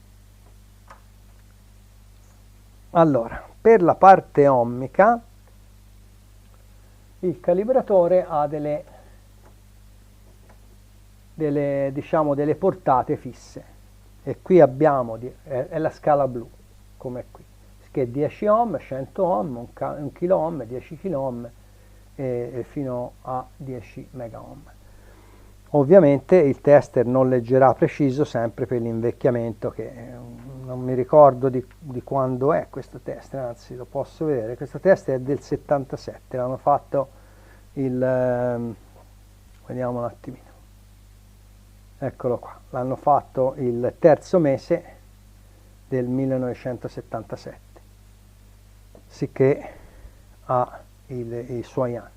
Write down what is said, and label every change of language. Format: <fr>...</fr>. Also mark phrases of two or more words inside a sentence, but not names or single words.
<it>Allora, per la parte ohmica il calibratore ha delle portate fisse, e qui abbiamo è la scala blu come qui, che è 10 ohm, 100 ohm, 1 kilo ohm, 10 kilo ohm e fino a 10 mega ohm. Ovviamente il tester non leggerà preciso, sempre per l'invecchiamento, che non mi ricordo di quando è questo tester, anzi lo posso vedere. Questo tester è del 77, l'hanno fatto vediamo un attimino, eccolo qua, l'hanno fatto il terzo mese del 1977, sicché ha i suoi anni.</it>